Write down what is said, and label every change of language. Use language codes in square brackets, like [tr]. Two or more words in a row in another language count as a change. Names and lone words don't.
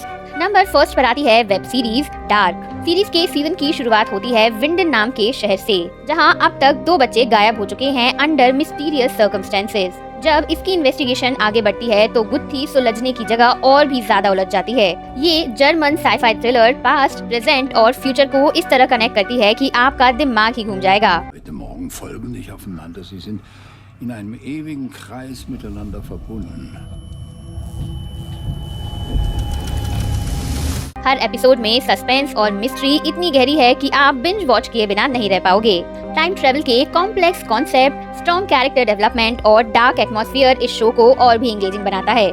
[hi] नंबर फर्स्ट पर आती है [en] web series [hi] डार्क। सीरीज के सीजन की शुरुआत होती है विंडन नाम के शहर से, जहां अब तक 2 बच्चे गायब हो चुके हैं [en] under mysterious circumstances. [hi] जब इसकी इन्वेस्टिगेशन आगे बढ़ती है तो गुत्थी सुलझने की जगह और भी ज्यादा उलझ जाती है। ये [en] German sci-fi thriller past, present [hi] और फ्यूचर को इस तरह कनेक्ट करती है कि आपका दिमाग ही घूम जाएगा। [de] Heute Morgen folgen nicht aufeinander. Sie sind in einem ewigen Kreis miteinander verbunden. [hi] हर एपिसोड में सस्पेंस और मिस्ट्री इतनी गहरी है कि आप [en] binge watch [hi] किए बिना नहीं रह पाओगे। [en] time travel [hi] के [en] complex concept, strong character development [hi] और [en] dark atmosphere [hi] इस शो को और भी एंगेजिंग बनाता है।